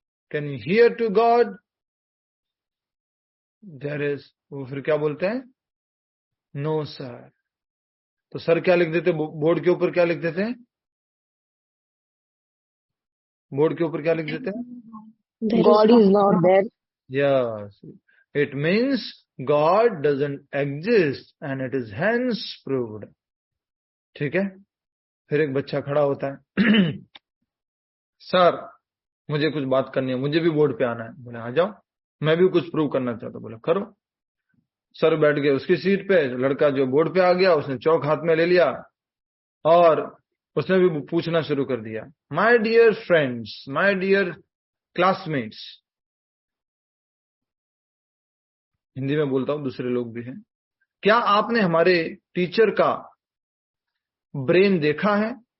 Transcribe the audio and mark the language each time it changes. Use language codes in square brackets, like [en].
[en] Can you hear to God? There is, [hi] वो फिर क्या बोलते हैं? [en] No sir. [hi] तो सर क्या लिख देते बोर्ड के ऊपर? क्या लिख देते हैं बोर्ड के ऊपर? क्या लिख देते हैं? [en] God is not there. Yes, it means God doesn't exist and it is hence proved. [hi] ठीक है, फिर एक बच्चा खड़ा होता है, सर मुझे कुछ बात करनी है, मुझे भी बोर्ड पे आना है। बोले आ जाओ, मैं भी कुछ प्रूव करना चाहता हूं। बोले करो। सर बैठ गए उसकी सीट पे, लड़का जो बोर्ड पे आ गया उसने चौक हाथ में ले लिया और उसने भी पूछना शुरू कर दिया, [en] my dear friends, my dear classmates, [hi] Hindi में बोलता हूं, दूसरे लोग भी हैं, क्या आपने हमारे टीचर का ब्रेन देखा है?